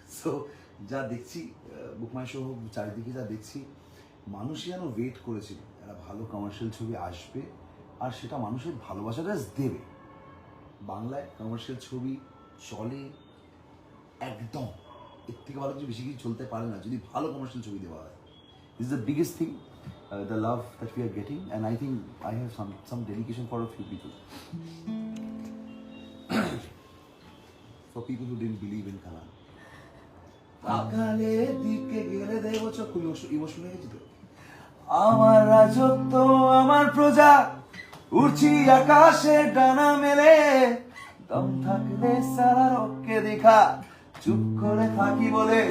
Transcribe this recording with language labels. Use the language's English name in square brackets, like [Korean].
[Bangla] So যা দেখছি বুকমাই show হোক, চারিদিকে যা দেখছি, মানুষ যেন ওয়েট করেছিল একটা ভালো কমার্শিয়াল ছবি আসবে, আর সেটা মানুষের ভালোবাসাটা দেবে। বাংলায় কমার্শিয়াল ছবি চলে একদম, এর থেকে ভালো কিছু বেশি কিছু চলতে পারে না যদি ভালো কমার্শিয়াল ছবি দেওয়া হয়। [English] This is the biggest thing, the love that we are getting, and I think I have some dedication for a few people. For people who didn't believe in Kanan. [Bangla] আকালের দিকে গেলে দেব চোখ, খুব ইমোশনাল হয়ে গেছি তো। আমার রাজত্ব আমার প্রজা, উড়ছি আকাশে ডানা মেলে, দম থাকলে সারা রককে দেখা, চুপ করে থাকি বলে,